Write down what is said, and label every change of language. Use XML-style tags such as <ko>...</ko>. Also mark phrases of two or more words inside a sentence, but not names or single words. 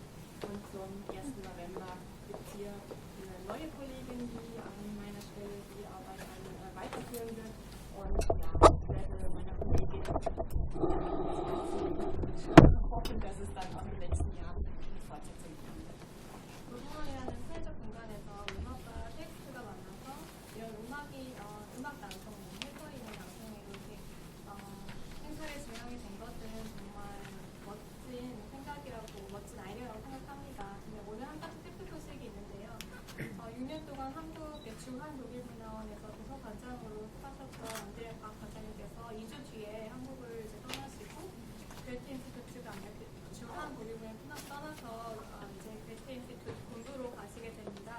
<de>Und zum 1. November gibt es hier eine neue Kollegin, die an meiner Stelle die Arbeit weiterführen wird. Und ich werde meiner Kollegin hoffen, dass es dann auch im nächsten Jahr eine Fortsetzung gibt.</de> <ko>노동원이라는 사회적 공간에서 음악과 텍스트가 만나서 이런 음악 낭송, 헬퍼이나 낭송에 이렇게 행사를 진행하게 된 것은 정말 멋진 생각이라고, 멋진 아이디어라고 생각합니다. 근데 오늘 한 가지 슬픈 소식이 있는데요. 6년 동안 한국의 주한 독일문화원에서 도서관장으로 하셨던 안드레 박 관장님께서 2주 뒤에 한국을 이제 떠나시고 괴테인스티투트가 아니라 주한 독일문을 떠나서 이제 괴테인스티투트 본부로 가시게 됩니다.</ko>